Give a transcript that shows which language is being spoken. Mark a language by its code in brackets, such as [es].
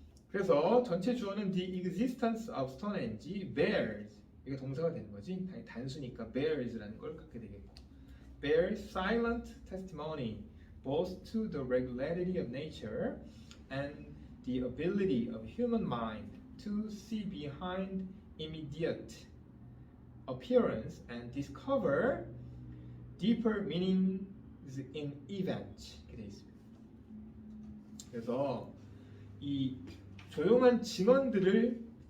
[ko] 그래서 전체 주어는 [en] the existence of Stonehenge bears [ko] 이게 동사가 되는 거지. 단수니까 bears라는 걸 갖게 되겠고 [en] bears silent testimony both to the regularity of nature and the ability of human mind to see behind immediate appearance and discover deeper meanings in events. [ko] 이렇게 되어 있습니다. 그래서 이 조용한 증언들을